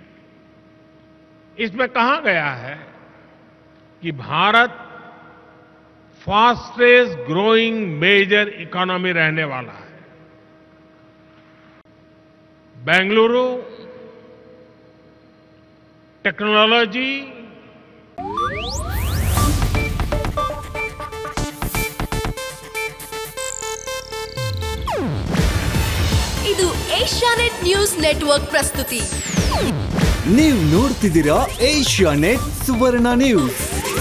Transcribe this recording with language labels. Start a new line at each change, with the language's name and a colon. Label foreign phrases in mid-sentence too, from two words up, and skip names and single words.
Hindi: इसमें कहा गया है कि भारत
English: fastest growing major economy
Hindi: रहने वाला है. बेंगलुरु टेक्नोलॉजी,
Kannada: ಇದು ಏಷ್ಯಾನೆಟ್ ನ್ಯೂಸ್ ನೆಟ್ವರ್ಕ್ ಪ್ರಸ್ತುತಿ. ನೀವು ನೋಡ್ತಿದ್ದೀರಾ ಏಷ್ಯಾನೆಟ್ ಸುವರ್ಣ ನ್ಯೂಸ್.